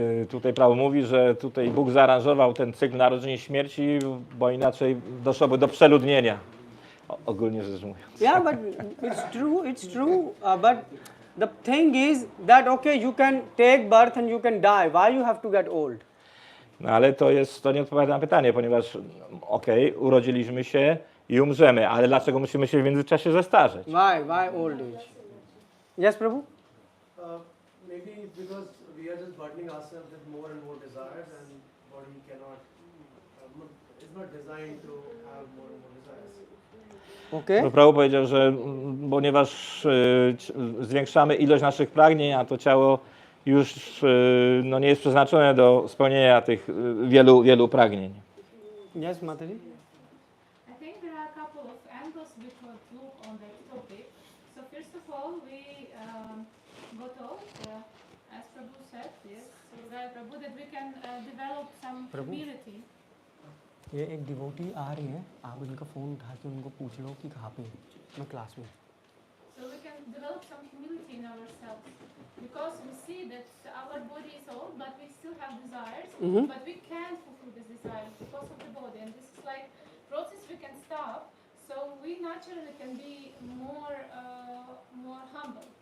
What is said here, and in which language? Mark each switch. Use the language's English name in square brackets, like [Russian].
[Polish] Tutaj prawo mówi, że tutaj Bóg zaaranżował ten cykl narodzin i śmierci, bo inaczej doszłoby do przeludnienia. Ogólnie rzecz mówiąc. [English] Yeah, but it's true. But the thing is that okay, you can take birth and you can die. Why you have to get old? [Polish] No ale to nie odpowiada na pytanie, ponieważ urodziliśmy się i umrzemy, ale dlaczego musimy się w międzyczasie zestarzeć? [English] Why old age? Yes, Prabhu? Maybe because we are just burdening ourselves with more and more desires, and body cannot, is not designed to have more and more desires. Okay. [Polish] Prawo powiedział, że ponieważ zwiększamy ilość naszych pragnień, a to ciało już nie jest przeznaczone do spełnienia tych wielu pragnień. [English] Yes, Mataji? I think there are a couple of angles we could look on that topic. So first of all, we got told, as Prabhu said, yes, so Prabhu, that we can develop some humility. [Hindi] ये एक devotee आ रही है, आप इनका phone उठा के उनको पूछ लो कि कहाँ पे मैं क्लास में. [English] So we can develop some humility in ourselves because we see that our body is old, but we still have desires, but we can't fulfill these desires because of the body, and this is like process we can stop. So we naturally can be more humble.